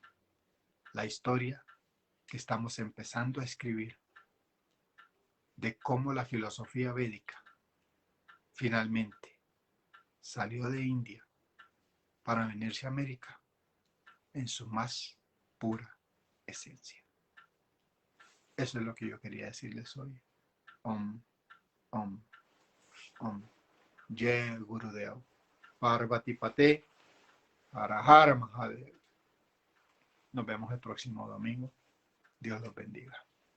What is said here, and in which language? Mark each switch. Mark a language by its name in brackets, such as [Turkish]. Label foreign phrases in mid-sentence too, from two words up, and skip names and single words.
[Spanish] La historia que estamos empezando a escribir de cómo la filosofía védica finalmente salió de India para venirse a América en su más pura esencia. Eso es lo que yo quería decirles hoy. [Sanskrit] Om, Om, Om. Jai Gurudev. Parvati Pate. Har Har Mahadev. [Spanish] Nos vemos el próximo domingo. Dios los bendiga.